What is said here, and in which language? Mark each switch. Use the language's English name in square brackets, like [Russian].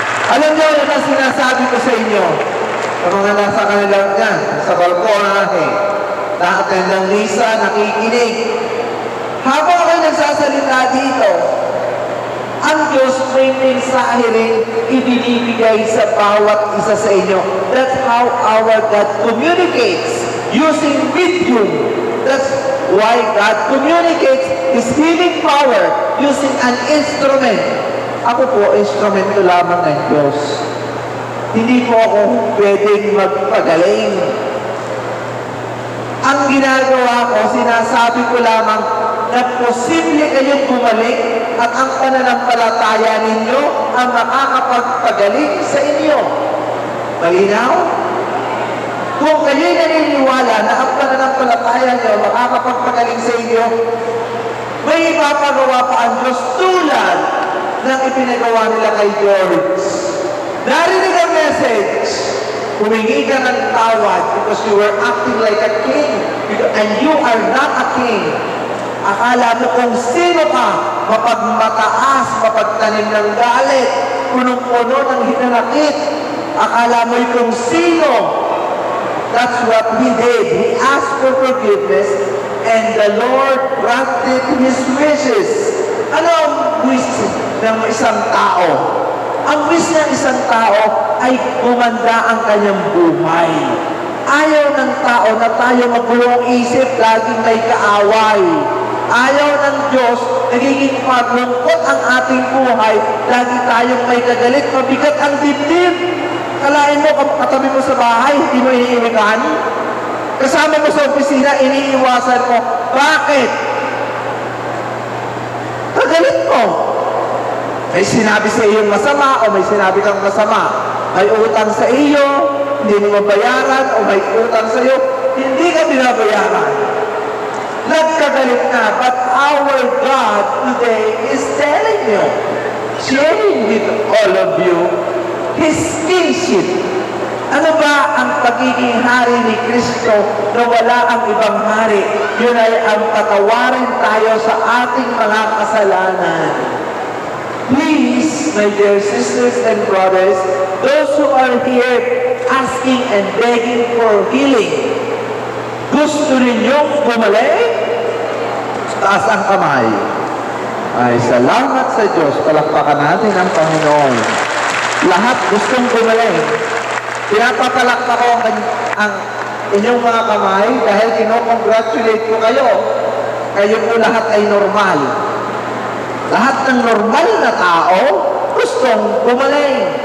[Filipino] Alam niyo, yun ang sinasabi ko sa inyo. Sa mga nasa kanilang yan, sa balkonahe, na-attend ng Lisa, nakikinig. Habang ako'y nagsasalita dito, ang Diyos may mensahe rin ibinibigay sa bawat isa sa inyo. [English] That's how our God communicates, using medium. That's why God communicates His healing power using an instrument. [Filipino] Ako po, instrumento lamang ng Diyos. Hindi po ako pwedeng magpagaling. Ang ginagawa ko, sinasabi ko lamang na posible kayong gumaling at ang pananampalataya ninyo ang makakapagpagaling sa inyo. Malinaw? Kung kayo'y naniniwala na ang pananampalataya nyo makakapagpagaling sa inyo, may ipapagawa pa ang Diyos tulad ng ipinagawa nila kay George. Narinig ang message. Humingi ka ng tawad [English] because you were acting like a king and you are not a king. [Filipino] Akala mo kung sino ka, mapagmataas, mapagtanim ng galit, punong-puno ng hinanakit. Akala mo kung sino. [English] That's what he did. He asked for forgiveness and the Lord granted his wishes. [Filipino] Ano ang wish ng isang tao? Ang wish ng isang tao ay gumanda ang kanyang buhay. Ayaw ng tao na tayo magulong isip, laging may kaaway. Ayaw ng Diyos, nagiging maglungkot ang ating buhay, lagi tayong may kagalit, mabigat ang dibdib. Kalain mo, katabi mo sa bahay, hindi mo iniimikan. Kasama mo sa opisina, iniiwasan mo. Bakit? Kagalit mo. May sinabi sa iyo masama o may sinabi kang masama. May utang sa iyo, hindi mo mabayaran o may utang sa iyo, hindi ka binabayaran. Nagkagalit na, [English] but our God today is telling you, sharing with all of you, His kingship. [Filipino] Ano ba ang pagiging hari ni Kristo na wala ang ibang hari? Yun ay ang patawarin tayo sa ating mga kasalanan. [English] Please, my dear sisters and brothers, those who are here asking and begging for healing, [Filipino] gusto ninyong gumaling? Taas ang kamay. Ay, salamat sa Diyos. Palakpakan natin ang Panginoon. Lahat gustong gumaling. Pinapatalakpa ko ang inyong mga kamay dahil kinocongratulate ko kayo. Kayo po lahat ay normal. Lahat ng normal na tao gustong gumaling.